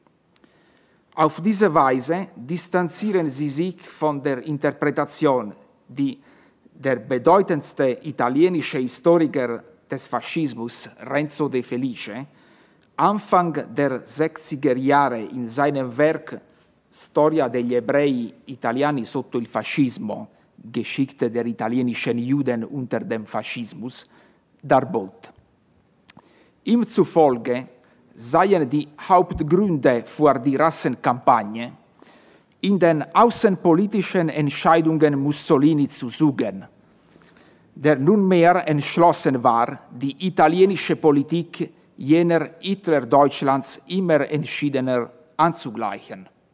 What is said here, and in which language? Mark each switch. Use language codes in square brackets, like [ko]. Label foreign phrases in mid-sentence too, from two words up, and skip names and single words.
[de] Auf diese Weise distanzieren sie sich von der Interpretation, die der bedeutendste italienische Historiker des Faschismus, Renzo De Felice, Anfang der 60er Jahre in seinem Werk Storia degli ebrei italiani sotto il fascismo, Geschichte der italienischen Juden unter dem Faschismus, darbot. Ihm zufolge seien die Hauptgründe für die Rassenkampagne in den außenpolitischen Entscheidungen Mussolini zu suchen, der nunmehr entschlossen war, die italienische Politik jener Hitler-Deutschlands immer entschiedener anzugleichen.